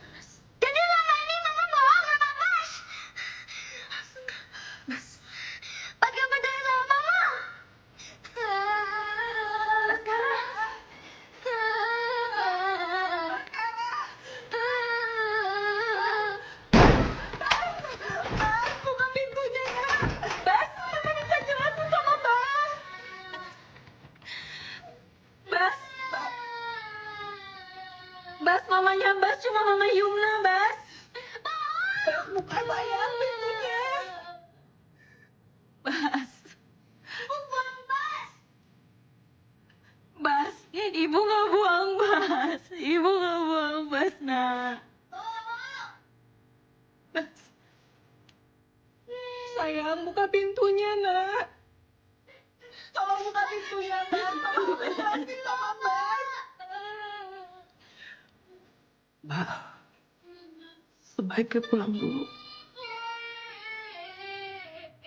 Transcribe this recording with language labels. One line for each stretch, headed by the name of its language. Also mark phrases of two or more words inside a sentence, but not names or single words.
Indonesian: Jadi selama ini Mama bohong sama Bas. Bas gak percaya sama Mama. Bas, buka pintunya ya. Bas, Mama minta jelasin sama Bas. Bas, Bas, mamanya Bas cuma Mama Yumna, Bas. Bas, buka sayang pintunya. Bas, Bukan Bas. Bas, Ibu nggak buang Bas. Ibu nggak buang Bas, nak. Bas, Sayang, buka pintunya, nak. Tolong buka pintunya, Bas. Tolong jelasin sama Bas. Mbak, sebaiknya pulang dulu.